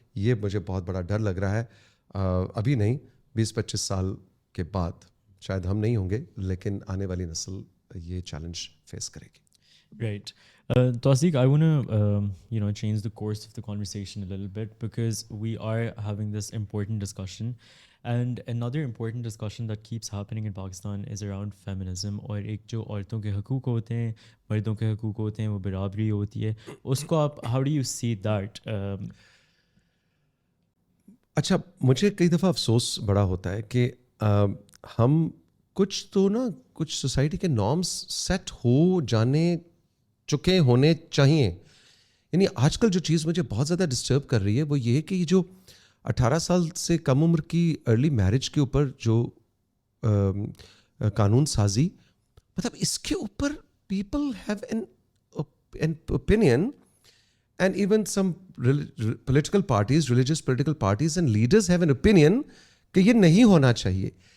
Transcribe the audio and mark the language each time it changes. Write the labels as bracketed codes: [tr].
[ur] یہ مجھے بہت بڑا ڈر لگ رہا ہے. ابھی نہیں, 20-25 سال کے بعد شاید ہم نہیں ہوں گے, لیکن آنے والی نسل یہ چیلنج فیس کرے گی. [en] Right. Tawseeq, I want to, change the course of the conversation a little bit because we are having this important discussion. And another important discussion that keeps happening in Pakistan is around feminism. [ur] اور ایک جو عورتوں کے حقوق ہوتے ہیں, مردوں کے حقوق ہوتے ہیں, وہ برابری ہوتی ہے. اس کو آپ [en] how do you see that? [ur] اچھا, مجھے کئی دفعہ افسوس بڑا ہوتا ہے کہ ہم کچھ سوسائٹی کے نارمس سیٹ ہو جانے چکے ہونے چاہیے. یعنی آج کل جو چیز مجھے بہت زیادہ ڈسٹرب کر رہی ہے وہ یہ ہے کہ یہ جو 18 سال سے کم عمر کی ارلی میرج کے اوپر جو قانون سازی, مطلب اس کے اوپر [en] people have an opinion [ur] and even some political parties, religious political parties and leaders have an opinion کہ یہ نہیں ہونا چاہیے.